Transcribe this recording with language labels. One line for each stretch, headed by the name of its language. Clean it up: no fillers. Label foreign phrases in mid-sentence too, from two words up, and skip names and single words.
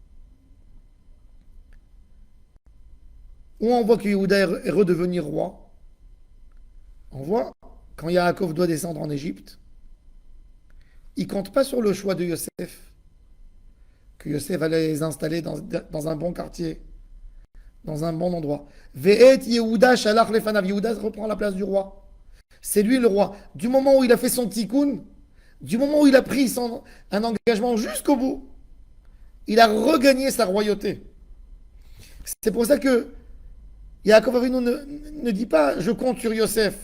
French: Où on voit que Yehuda est redevenu roi. On voit quand Yaakov doit descendre en Égypte, il ne compte pas sur le choix de Yosef, que Yosef allait les installer dans un bon quartier, dans un bon endroit.
Hebrew: ואת יהודה שלח לפניו.
French: Yehuda reprend la place du roi. C'est lui le roi. Du moment où il a fait son tikkun, du moment où il a pris un engagement jusqu'au bout, il a regagné sa royauté. C'est pour ça que Yaakov Avinu ne dit pas je compte sur Yosef.